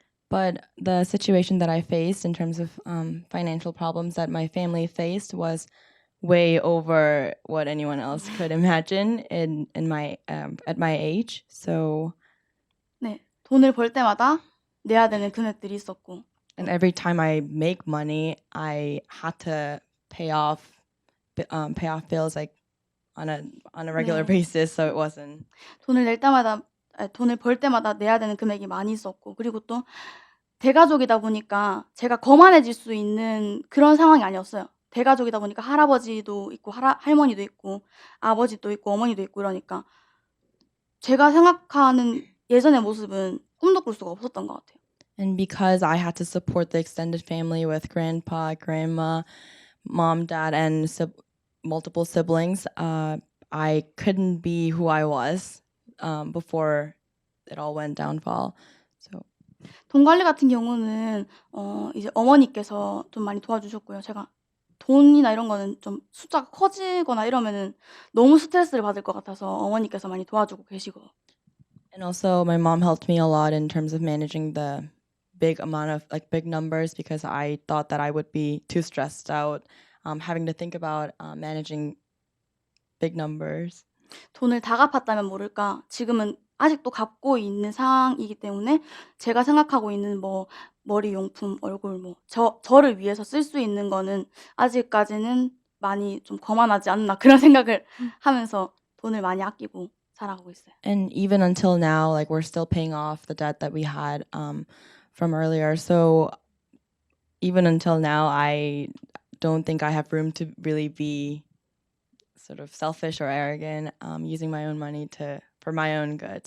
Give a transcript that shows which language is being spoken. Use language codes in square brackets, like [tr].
[en] But the situation that I faced in terms of financial problems that my family faced was way over what anyone else could imagine in my at my age. So [ko] 네, 돈을 벌 때마다 내야 되는 금액들이 있었고 [en] and every time I make money, I had to pay off bills like on a regular [ko] 네. [en] basis. So it wasn't. [ko] 돈을 벌 때마다 내야 되는 금액이 많이 있었고 그리고 또 대가족이다 보니까 제가 거만해질 수 있는 그런 상황이 아니었어요. 대가족이다 보니까 할아버지도 있고 할머니도 있고 아버지도 있고 어머니도 있고 이러니까 제가 생각하는 예전의 모습은 꿈도 꿀 수가 없었던 것 같아요. [en] And because I had to support the extended family with grandpa, grandma, mom, dad, and multiple siblings, I couldn't be who I was before it all went downfall. So [ko] 돈 관리 같은 경우는 이제 어머니께서 좀 많이 도와주셨고요. 제가 돈이나 이런 거는 좀 숫자가 커지거나 이러면은 너무 스트레스를 받을 것 같아서 어머니께서 많이 도와주고 계시고. [en] and also my mom helped me a lot in terms of managing the big amount of like big numbers because I thought that I would be too stressed out having to think about managing big numbers. [ko] 돈을 다 갚았다면 모를까 지금은 아직도 갚고 있는 상황이기 때문에 제가 생각하고 있는 뭐 머리 용품, 얼굴 뭐 저를 위해서 쓸 수 있는 거는 아직까지는 많이 좀 거만하지 않나 그런 생각을 하면서 돈을 많이 아끼고 살아가고 있어요. [en] And even until now, like we're still paying off the debt that we had from earlier. So even until now, I don't think I have room to really be sort of selfish or arrogant, using my own money for my own good.